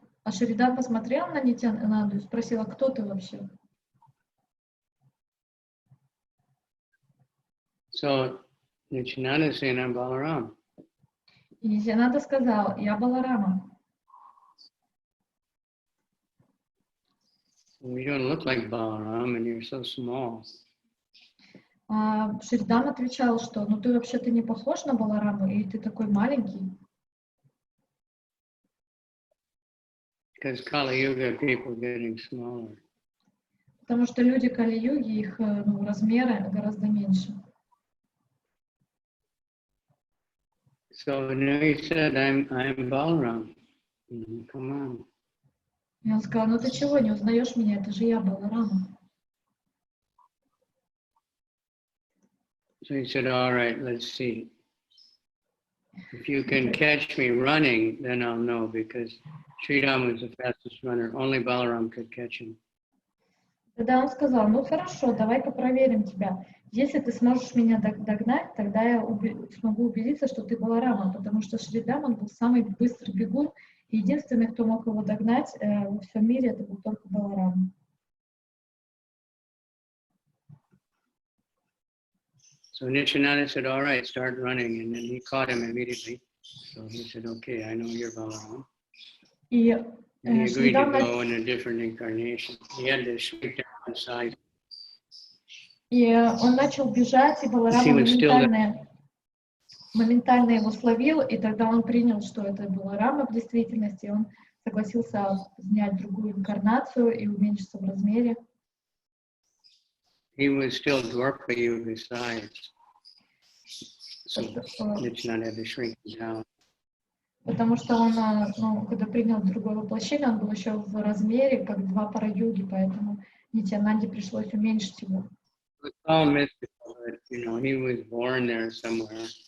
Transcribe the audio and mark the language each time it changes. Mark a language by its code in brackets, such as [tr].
[ru] Шридан посмотрел на Нитьянанду и спросил, а кто ты вообще? [en] So Nityananda is saying, I'm Balaram. [ru] И Нитьянанда сказал, я Баларама. [en] Well, you don't look like Balaram, and you're so small. [ru] Шридан отвечал, что ну ты вообще-то не похож на Балараму, и ты такой маленький. [en] Because Kali Yuga people getting smaller. [ru] Потому что люди Кали-юги, их размеры гораздо меньше. [en] So he said, I'm Balaram. Come on. [ru] И он сказал, ну ты чего, не узнаешь меня, это же я, Баларама. [en] So he said, all right, let's see. If you can catch me running, then I'll know, because Sridham was the fastest runner. Only Balaram could catch him. [ru] Тогда он сказал, ну хорошо, давай-ка проверим тебя. Если ты сможешь меня догнать, тогда я смогу убедиться, что ты Баларама, потому что Шридам, он был самый быстрый бегун, и единственный, кто мог его догнать во всем мире, это был только Баларам. [en] So Nityananda said, all right, start running, and then he caught him immediately. So he said, okay, I know you're Balaram. And he agreed to go in a different incarnation. He had to shrink down in size. [ru] И он начал бежать, и Баларама моментально его словил, и тогда он принял, что это Баларама в действительности, и он согласился снять другую инкарнацию и уменьшиться в размере. [en] He was still Dwarka Yuga size. So Nityananda had to shrink down. [ru] Потому что он, когда принял другое воплощение, он был еще в размере, как два пара-юги, поэтому Нитьянанде пришлось уменьшить его. [en] It's all mystical, but, he was born there somewhere.